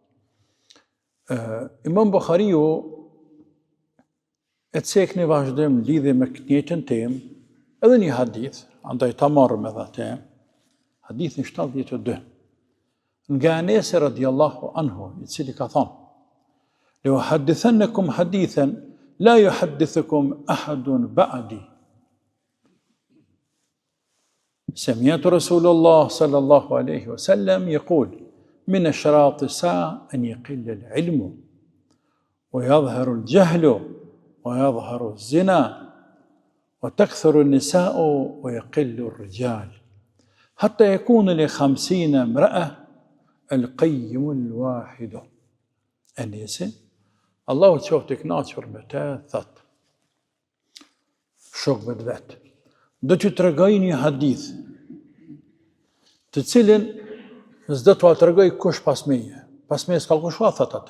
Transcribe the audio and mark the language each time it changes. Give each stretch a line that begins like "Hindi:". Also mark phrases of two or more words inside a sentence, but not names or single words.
Albanian: Imam Bukhariu e cek në vazhdim lidhje me këtë njëjtën temë, edhe një hadith, andaj ta marrëm edhe atë, hadithin 72. Nga Enesi
Arabic: رضي الله عنه,
Albanian: i cili ka thonë,
Arabic: "لأحدثنكم حديثا لا يحدثكم أحد بعدي." سمعت رسول الله صلى الله عليه وسلم يقول: من أشراط الساعة أن يقل العلم ويظهر الجهل ويظهر الزنا وتكثر النساء ويقل الرجال حتى يكون ل50 امرأة القيم الواحد.
Albanian: Enesi, Allahu qoftë i kënaqur me të, thot, shokëve të vetë, do t'ju tregoj një hadith, të cilin s'do t'u tregoj kush pas meje. Pas meje s'ka kush thot atë.